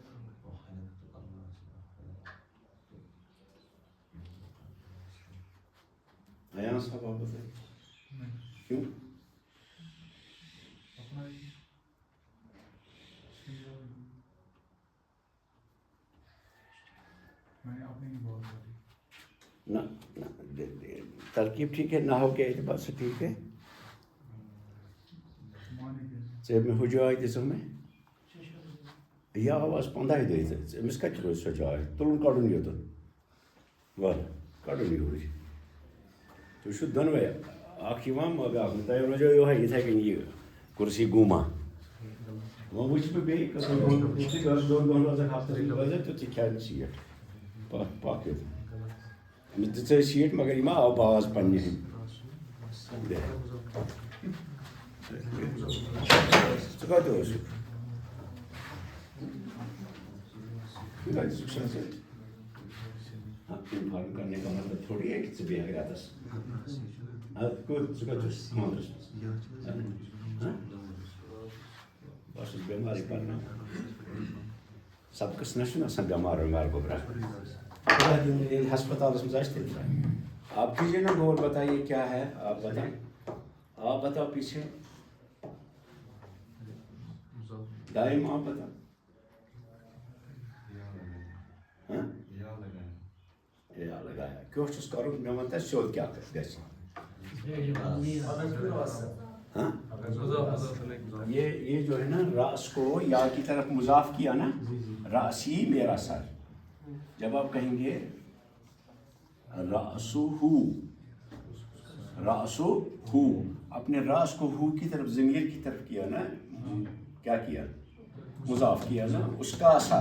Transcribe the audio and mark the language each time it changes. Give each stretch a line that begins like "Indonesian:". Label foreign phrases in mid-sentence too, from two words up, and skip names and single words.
Urdu: ایان صاحب آپ بتائیں کیوں؟ نہ ترکیب ٹھیک ہے, نحو کے اعتبار سے ٹھیک ہے.
Kashmiri: ژےٚ مےٚ ہُہ جاے دِژٕم مےٚ یہِ آواز 15 دۄہہِ تہٕ أمِس کَتہِ روزِ سۄ جاے تُلُن کَڑُن یوٚتَن وَلہٕ کَڑُن یوٗرۍ. تُہۍ چھُو دۄنوَے اَکھ یِوان بیٛاکھ نہٕ, تۄہہِ روزیو یِہوٚے یِتھَے کٔنۍ یہِ کُرسی گوٗما. وۄنۍ وٕچھِ بہٕ بیٚیہِ دۄن دۄہَن روزَکھ ہفتَس منٛز روزَکھ تہٕ ژٕ کھٮ۪ن سیٖٹ پَکھ یوٚتَن. أمِس دِژے سیٖٹ مگر یہِ ما آو باز پنٛنہِ ہِنٛدۍ. ژٕ کَتہِ اوسُکھ؟
Urdu: انفارم کرنے کا مطلب تھوڑی ہے کہ
Kashmiri: ژٕ بیٚہکھ رٮ۪تَس. ژٕ کَتہِ اوسُکھ خانٛدرَس منٛز؟ بہٕ اوسُس بٮ۪مارٕے پَرناوان. سبقَس نہ چھُنہٕ آسان بٮ۪مار وٮ۪مار گوٚبرا, خۄدا دِیِن ییٚلہِ ہسپتالَس منٛز آسہِ تیٚلہِ ترٛاوِ.
Urdu: آپ کیجیے نا غور, بتائیے کیا ہے, آپ بتائیں. آپ بتاؤ پیچھے, دائم آپ بتاؤ. یا لگایا کیوں
Kashmiri: چھُس کَرُن مےٚ وَن تہٕ سیوٚد کیٛاہ گژھِ.
Urdu: یہ جو ہے نا راس کو یا کی طرف مضاف کیا نا, راسی میرا سر. جب آپ کہیں گے راسو ہو, اپنے راس کو ہو کی طرف ضمیر کی طرف کیا نا, کیا کیا مضاف کیا نا, اس کا سر.